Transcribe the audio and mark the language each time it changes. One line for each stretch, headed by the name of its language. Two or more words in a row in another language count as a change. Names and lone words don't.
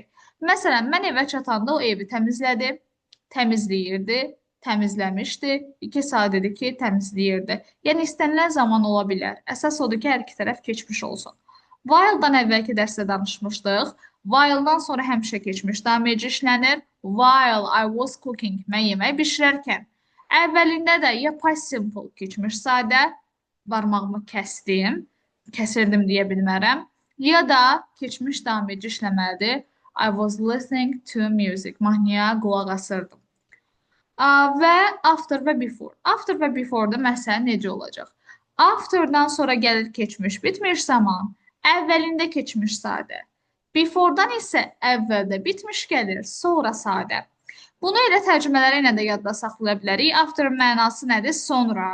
Azerbaijani: Məsələn, mən evə çatanda o evi təmizlədi, təmizləyirdi, təmizləmişdi. 2 sadədir ki, təmizləyirdi. Yəni, istənilən zaman ola bilər. Əsas odur ki, hər iki tərəf keçmiş olsun. While-dan əvvəlki dərsdə danışmışdıq. While-dan sonra həmişə keçmiş davam edici işlənir.
English: While I was cooking,
Azerbaijani: mən yemək bişirərkən. Əvvəlində də ya
English: past simple
Azerbaijani: keçmiş sadə, barmağımı kəsdim, kəsirdim deyə bilmərəm. Ya da keçmiş davam edici işləməlidir.
English: I was listening to music,
Azerbaijani: mahnıya qulaq asırdım. Və after və before. After və before-da məsələ necə olacaq? After-dan sonra gəlir keçmiş, bitmiş zaman. Əvvəlində keçmiş sadə. Before-dan isə əvvəldə bitmiş gəlir, sonra sadə. Bunu elə tərcümələri ilə də yadda saxlaya bilərik. After mənası nədir? Sonra.